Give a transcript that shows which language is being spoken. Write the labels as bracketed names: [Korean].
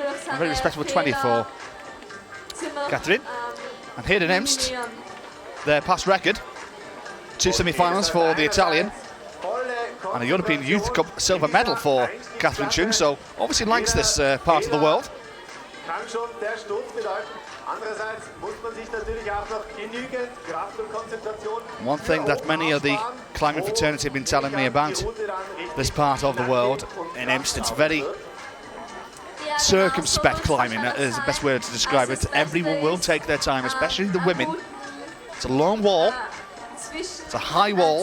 [English] A very respectable 20 for Catherine. And here in Imst, their past record, 2 semi-finals for the Italian, and a European Youth Cup silver medal for Catherine Chung, so obviously likes this part of the world. [German] kann schon der Sturz bedeuten. Andererseits muss man sich natürlich auch noch genügend Kraft und Konzentration. [English] One thing that many of the climbing fraternity have been telling me about this part of the world in Imst, it's very circumspect climbing, is the best word to describe it. Everyone will take their time, especially the women. It's a long wall, it's a high wall.